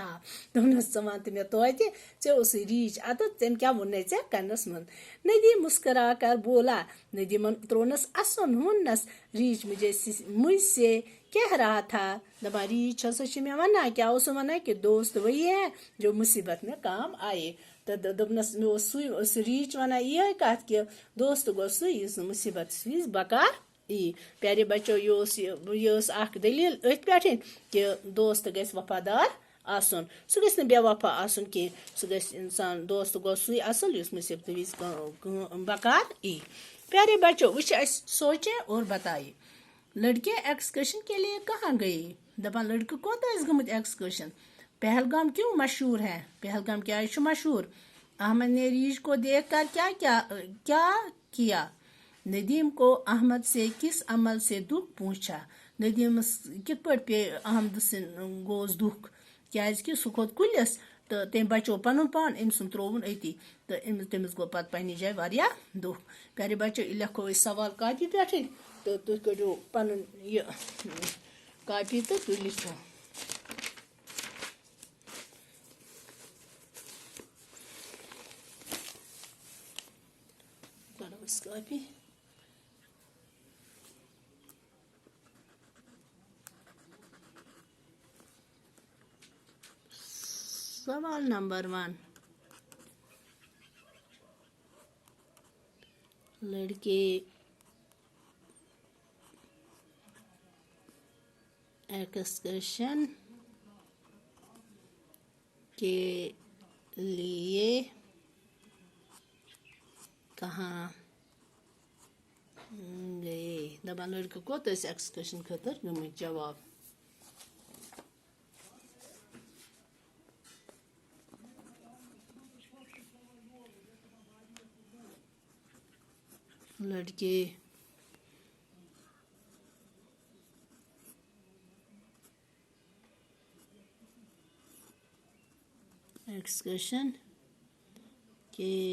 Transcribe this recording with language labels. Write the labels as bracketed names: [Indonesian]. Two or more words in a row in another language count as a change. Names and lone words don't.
[Kashmiri] دوپنس ژٕ وَن تہٕ مےٚ توتہِ ژےٚ اوسُے ریچھ اَدٕ تٔمۍ کیٛاہ ووٚننَے ژےٚ کَنَس منٛز؟ [Urdu] ندیم مسکرا کر بولا۔ [Kashmiri] ندیمن تروونس اَسُن ووٚننس ریچھ [Urdu] مجھ سے کہہ رہا تھا، [Kashmiri] دپان ریچھ ہسا چھِ مےٚ وَنان، کیٛاہ اوس سُہ وَنان [Urdu] کہ دوست وہی ہے جو مصیبت میں کام آئے۔ [Kashmiri] تہٕ دوٚپنس مےٚ اوس سُہ ریچھ وَنان یِہے کَتھ کہ دوست گوٚو سُے یُس نہٕ مصیبتس وِزِ بکار ای۔ [Urdu] پیارے بچو، [Kashmiri] یہ ٲس اکھ دلیل أتھۍ پٮ۪ٹھٕے کہ دوست گژھِ وفادار آسُن، سُہ گژھِ نہٕ بے وفا آسُن کینٛہہ، سُہ گژھِ انسان دوست گوٚو سُے اصل یُس مصیبتہٕ وِزِ بکار ای۔ [Urdu] پیارے بچو، [Kashmiri] وٕچھ اَسہِ [Urdu] سوچے اور بتائے، لڑکے ایکسکرشن کے لیے کہاں گئے؟ [Kashmiri] دپان لڑکہٕ کوٚت ٲسۍ گٔمٕتۍ ایکسکرشن؟ [Urdu] پہلگام کیوں مشہور ہے؟ [Kashmiri] پہلگام کیٛازِ چھُ مشہور؟ [Urdu] احمد نے ریچھ کو دیکھ کر کیا کیا؟ ندیم کو احمد سے کس عمل سے دکھ پہنچا؟ [Kashmiri] ندیمس کِتھ پٲٹھۍ پیٚیہِ احمد سٕنٛدۍ گوس دُکھ؟ کیٛازِ کہِ سُہ کھوٚت کُلِس تہٕ تٔمۍ بچو پنُن پان، أمۍ سُنٛد ترووُن أتی تہٕ تٔمِس گوٚو پتہٕ پننہِ جایہِ واریاہ دُکھ۔ [Urdu] پیارے بچو، [Kashmiri] یہِ لیکھو أسۍ سوال کاپی پٮ۪ٹھٕے تہٕ تُہۍ کٔڑِو پنُن یہِ کاپی تہٕ تُہۍ لیکھِو۔ کڑو أسۍ کاپی۔ سوال نمبر 1، [Urdu] لڑکے ایکسکرشن کے لیے کہاں گئے؟ [Kashmiri] دپان لڑکہٕ کوٚت ٲسۍ ایکسکرشن خٲطرٕ گٔمٕتۍ؟ [Urdu] جواب، لڑکے ایکسکرشن کے